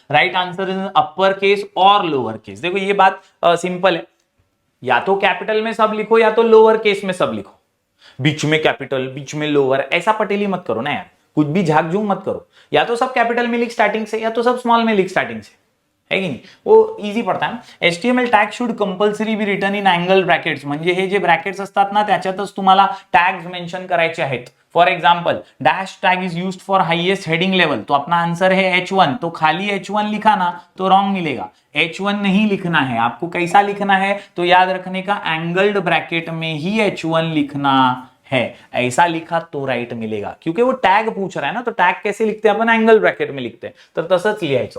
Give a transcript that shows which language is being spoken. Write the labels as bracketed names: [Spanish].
[English] Right answer is upper case और lower case. [Hindi] देखो ये बात सिंपल है, या तो कैपिटल में सब लिखो या तो लोअर केस में सब लिखो। बीच में कैपिटल बीच में लोअर ऐसा पटेली मत करो ना यार, कुछ भी झाक झूम मत करो। या तो सब कैपिटल में लिख स्टार्टिंग से, या तो सब स्मॉल में लिख स्टार्टिंग से, [Marathi] है की नाही, वो इझी पडता ना। [English] HTML tag should compulsory be written in angle brackets. [Marathi] म्हणजे हे जे ब्रॅकेट्स असतात ना त्याच्यातच तुम्हाला टॅग्स मेंशन करायचे आहेत। [English] for example, dash tag is used for highest heading level, [Hindi] तो अपना आंसर है H1, तो खाली H1 लिखा ना तो रॉन्ग मिलेगा। H1 नहीं लिखना है आपको, कैसा लिखना है तो याद रखने का, एंगल्ड ब्रैकेट में ही H1 लिखना है। ऐसा लिखा तो राइट मिलेगा, क्योंकि वो टैग पूछ रहा है ना, तो टैग कैसे लिखते हैं अपन, एंगल ब्रैकेट में लिखते हैं, [Marathi] तो तसंच लिहायचं।